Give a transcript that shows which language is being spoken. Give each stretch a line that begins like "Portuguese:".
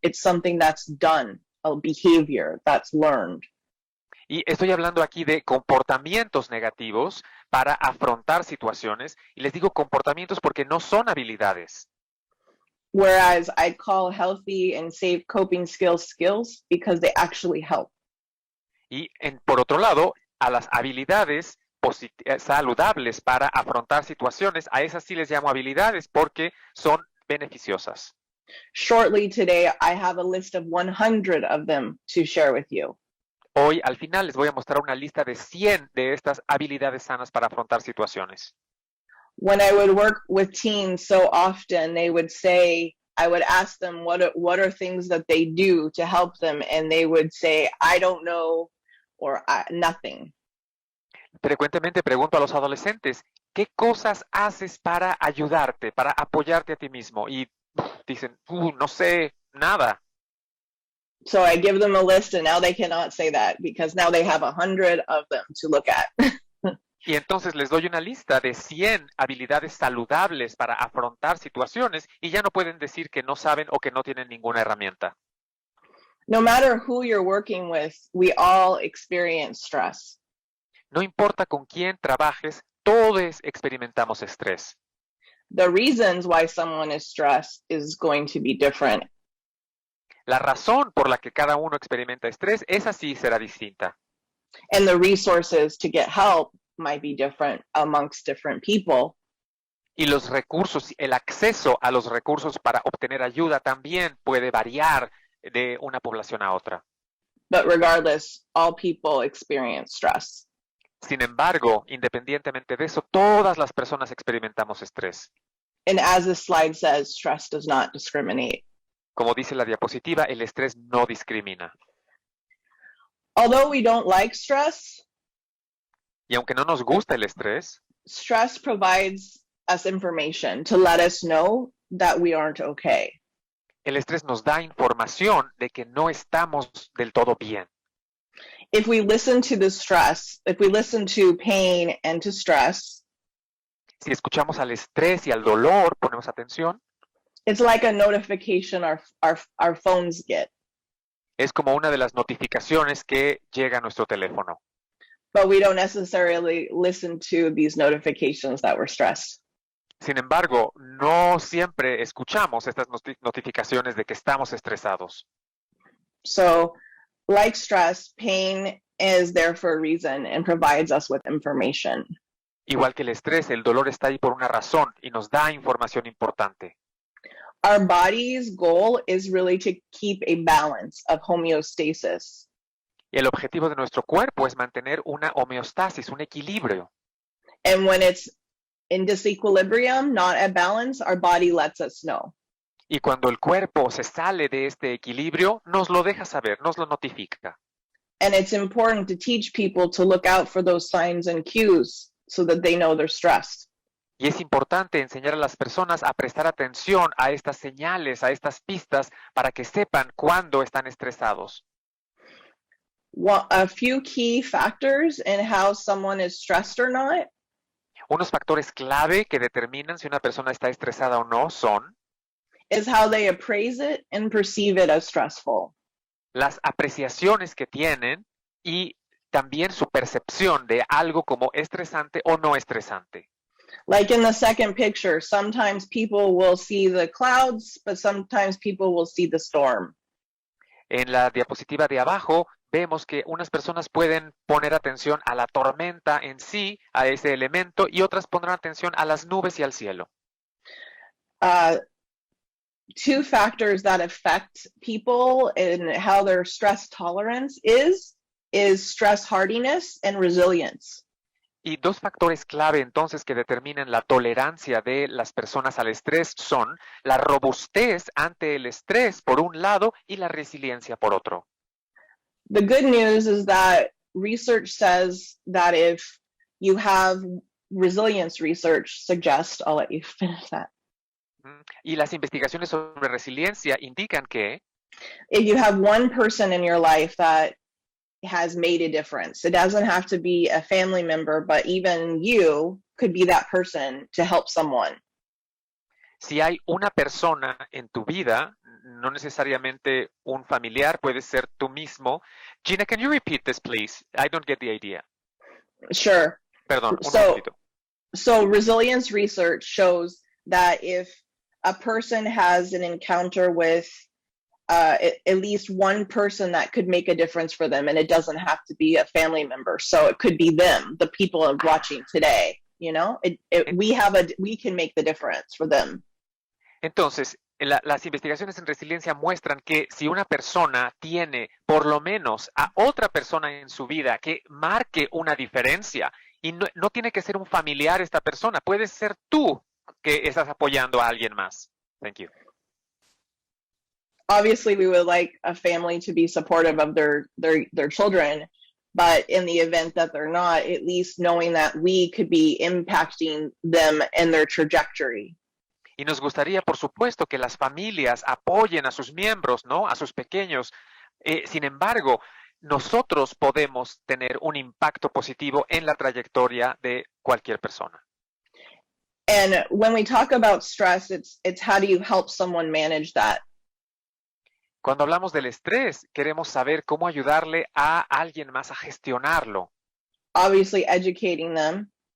English: It's something that's done, a behavior that's learned.
Spanish: Y estoy hablando aquí de comportamientos negativos para afrontar situaciones y les digo comportamientos porque no son habilidades.
English: Whereas I call healthy and safe coping skills because they actually help.
Spanish: Y por otro lado, a las habilidades saludables para afrontar situaciones, a esas sí les llamo habilidades porque son beneficiosas.
English: Shortly today, I have a list of 100 of them to share with you.
Spanish: Hoy, al final, les voy a mostrar una lista de 100 de estas habilidades sanas para afrontar situaciones.
English: When I would work with teens so often, they would say, I would ask them what are things that they do to help them, and they would say, I don't know, or nothing.
Spanish: Frecuentemente pregunto a los adolescentes, ¿qué cosas haces para ayudarte, para apoyarte a ti mismo? Y dicen, no sé, nada.
English: So I give them a list, and now they cannot say that because now they have 100 of them to look at.
Spanish: Y entonces les doy una lista de 100 habilidades saludables para afrontar situaciones y ya no pueden decir que no saben o que no tienen ninguna herramienta.
English: No matter who you're working with, we all experience stress.
Spanish: No importa con quién trabajes, todos experimentamos estrés.
English: The reasons why someone is stressed is going to be different.
Spanish: La razón por la que cada uno experimenta estrés, esa sí será distinta.
English: And the resources to get help might be different amongst different people.
Spanish: Y los recursos, el acceso a los recursos para obtener ayuda también puede variar de una población a otra.
English: But regardless, all people experience stress.
Spanish: Sin embargo, independientemente de eso, todas las personas experimentamos estrés.
English: And as the slide says, stress does not discriminate.
Spanish: Como dice la diapositiva, el estrés no discrimina.
English: Although we don't like stress,
Spanish: Y aunque no nos gusta el estrés,
English: stress provides us information to let us know that we aren't okay.
Spanish: el estrés nos da información de que no estamos del todo bien.
English: If we listen to the stress, if we listen to pain and to stress,
Spanish: Si escuchamos al estrés y al dolor, ponemos atención,
English: it's like a notification our phones get.
Spanish: es como una de las notificaciones que llega a nuestro teléfono.
English: But we don't necessarily listen to these notifications that we're stressed.
Spanish: Sin embargo, no siempre escuchamos estas notificaciones de que estamos estresados.
English: So, like stress, pain is there for a reason and provides us with information.
Spanish: Igual que el estrés, el dolor está ahí por una razón y nos da información importante.
English: Our body's goal is really to keep a balance of homeostasis.
Spanish: El objetivo de nuestro cuerpo es mantener una homeostasis, un equilibrio.
English: And when it's in disequilibrium, not at balance, our body lets us know.
Spanish: Y cuando el cuerpo se sale de este equilibrio, nos lo deja saber, nos lo notifica.
English: And it's important to teach people to look out for those signs and cues so that they know they're stressed.
Spanish: Y es importante enseñar a las personas a prestar atención a estas señales, a estas pistas, para que sepan cuándo están estresados.
English: A few key factors in how someone is stressed or not
Spanish: Unos factores clave que determinan si una persona está estresada o no son
English: is how they appraise it and perceive it as stressful.
Spanish: las apreciaciones que tienen y también su percepción de algo como estresante o no estresante.
English: Like in the second picture, sometimes people will see the clouds, but sometimes people will see the storm.
Spanish: En la diapositiva de abajo vemos que unas personas pueden poner atención a la tormenta en sí, a ese elemento, y otras pondrán atención a las nubes y al cielo.
English: Two factors that affect people and how their stress tolerance is stress hardiness and resilience.
Spanish: Y dos factores clave entonces que determinan la tolerancia de las personas al estrés son la robustez ante el estrés por un lado y la resiliencia por otro.
English: The good news is that research says that if you have resilience research suggests, I'll let you finish that.
Spanish: Y las investigaciones sobre resiliencia indican que
English: if you have one person in your life that has made a difference, it doesn't have to be a family member, but even you could be that person to help someone.
Spanish: si hay una persona en tu vida, no necesariamente un familiar, puede ser tú mismo.
English: Gina, can you repeat this, please? I don't get the idea. Sure.
Spanish: Perdón, un momentito.
English: So resilience research shows that if a person has an encounter with at least one person that could make a difference for them, and it doesn't have to be a family member. So it could be them, the people watching today. You know, we can make the difference for them.
Spanish: Entonces, las investigaciones en resiliencia muestran que si una persona tiene por lo menos a otra persona en su vida que marque una diferencia, y no tiene que ser un familiar esta persona, puede ser tú que estás apoyando a alguien más.
English: Thank you. Obviously, we would like a family to be supportive of their children, but in the event that they're not, at least knowing that we could be impacting them and their trajectory.
Spanish: Y nos gustaría, por supuesto, que las familias apoyen a sus miembros, ¿no? A sus pequeños. Sin embargo, nosotros podemos tener un impacto positivo en la trayectoria de cualquier persona.
English: And when we talk about stress, it's how do you help someone manage that?
Spanish: Cuando hablamos del estrés, queremos saber cómo ayudarle a alguien más a gestionarlo.
English: Obviously, educating them.